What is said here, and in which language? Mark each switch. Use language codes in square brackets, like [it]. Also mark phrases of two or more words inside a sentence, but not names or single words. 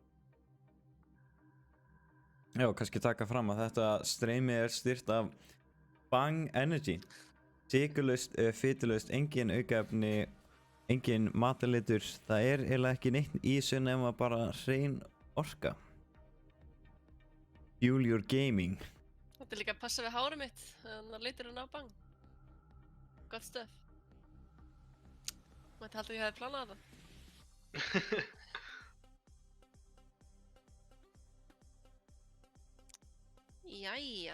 [is] Já, kannski taka fram að þetta streymi er styrt af Bang Energy. Sykurlaust, fitulaust, engin aukaefni, engin matalitur. Það er eiginlega ekki neitt í þessu nema bara hrein orka. [en] Fuel your gaming. [is] Þetta er líka að passa við hárið mitt. Þannig að litur hann á Bang. Gott stöf. Mætti halda að ég hefði planað þetta. Jæja.